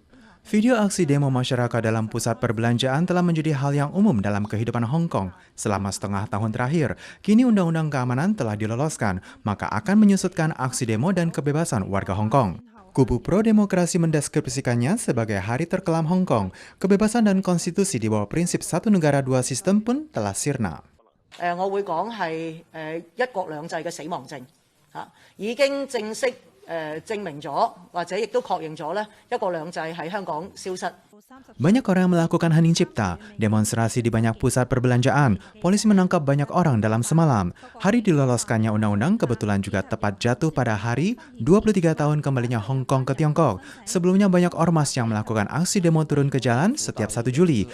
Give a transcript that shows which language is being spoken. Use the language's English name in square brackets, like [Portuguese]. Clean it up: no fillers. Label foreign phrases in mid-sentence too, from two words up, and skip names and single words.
[Indonesian] Video aksi demo masyarakat dalam pusat perbelanjaan telah menjadi hal yang umum dalam kehidupan Hong Kong selama setengah tahun terakhir. Kini Undang-Undang Keamanan telah diloloskan, maka akan menyusutkan aksi demo dan kebebasan warga Hong Kong. Kubu pro-demokrasi mendeskripsikannya sebagai hari terkelam Hong Kong. Kebebasan dan konstitusi di bawah prinsip satu negara dua sistem pun telah sirna. [Cantonese] 我會講係一國兩制嘅死亡證已經正式證明咗，或者亦都確認咗咧一國兩制喺香港消失。 [Indonesian] Banyak orang melakukan hening cipta, demonstrasi di banyak pusat perbelanjaan, polisi menangkap banyak orang dalam semalam. Hari diloloskannya undang-undang kebetulan juga tepat jatuh pada hari 23 tahun kembalinya Hong Kong ke Tiongkok. Sebelumnya banyak ormas yang melakukan aksi demo turun ke jalan setiap 1 Juli.